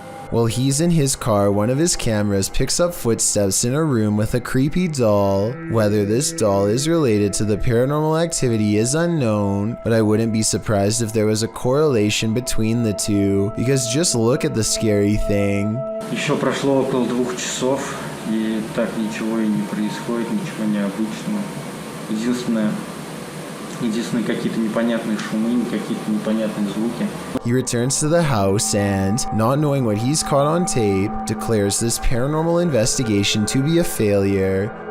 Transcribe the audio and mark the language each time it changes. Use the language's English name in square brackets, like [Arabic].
[English] While he's in his car, one of his cameras picks up footsteps in a room with a creepy doll. Whether this doll is related to the paranormal activity is unknown, but I wouldn't be surprised if there was a correlation between the two, because just look at the scary thing. [Russian] Еще прошло около 2 часов, и так ничего и не происходит, ничего необычного. Единственные какие-то непонятные шумы, какие-то непонятные звуки. [English] He returns to the house and, not knowing what he's caught on tape, declares this paranormal investigation to be a failure.